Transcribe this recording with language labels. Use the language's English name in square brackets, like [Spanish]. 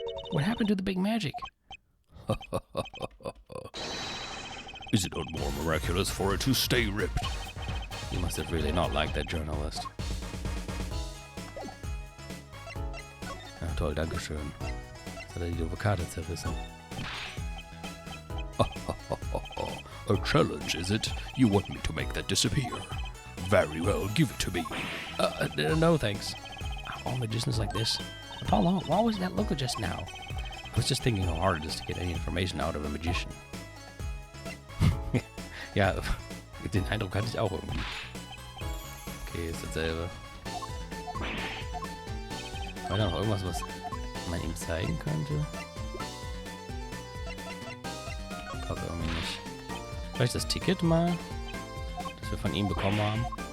[English] What happened to the big magic? Is it not more miraculous for it to stay ripped? You must have really not liked that journalist. [German] Ah, toll, dankeschön. Jetzt hat er die doofe Karte zerrissen. [English] A challenge, is it? You want me to make that disappear? Very well, give it to me. No thanks. All magicians like this. Apollo, what was that look just now? I was just thinking how hard it is to get any information out of a magician. [German] Ja, den Eindruck hatte ich auch irgendwie. Okay, ist dasselbe. War da noch irgendwas, was man ihm zeigen könnte? Ich glaube irgendwie nicht. Vielleicht das Ticket mal, das wir von ihm bekommen haben.